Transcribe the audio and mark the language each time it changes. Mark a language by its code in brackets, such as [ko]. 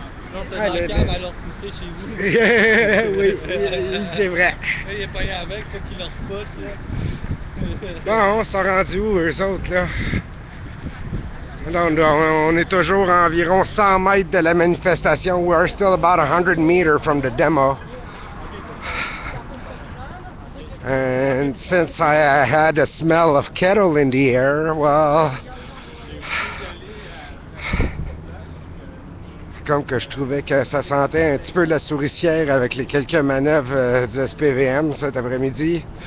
[fr] Sinon, t'as Ah, dans le- le cave à le repousser chez vous. Oui, c'est vrai. Là, il est pogné avec, faut qu'il le repousse. Là. Bon, on s'est rendu où, eux autres, là? Là, on est toujours à environ 100 mètres de la manifestation. [en] We are still about 100 meters from the demo. And since I had a smell of kettle in the air, well, [fr] comme que je trouvais que ça sentait un petit peu la souricière avec les quelques manœuvres du SPVM cet après-midi.